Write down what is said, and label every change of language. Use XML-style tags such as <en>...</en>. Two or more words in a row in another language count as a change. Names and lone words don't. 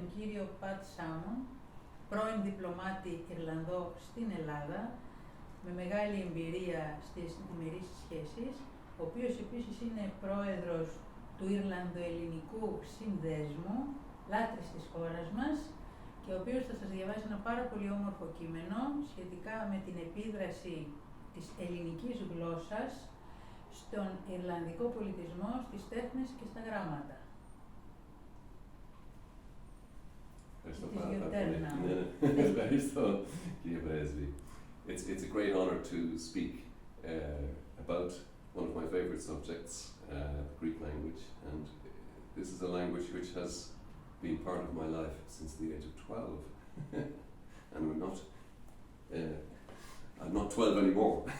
<el>κύριο Paddy Sammon, πρώην διπλωμάτη Ιρλανδό στην Ελλάδα, με μεγάλη εμπειρία στις διμερείς σχέσεις, ο οποίος επίσης είναι πρόεδρος του Ιρλανδο-Ελληνικού Συνδέσμου, λάτρης της χώρας μας, και ο οποίος θα σας διαβάσει ένα πάρα πολύ όμορφο κείμενο σχετικά με την επίδραση της ελληνικής γλώσσας στον ιρλανδικό πολιτισμό, στις τέχνες και στα γράμματα.</el> <en>It's a great honor to speak about one of my favorite subjects, Greek language, and this is a language which has been part of my life since the age of 12, and I'm not 12 anymore.</en>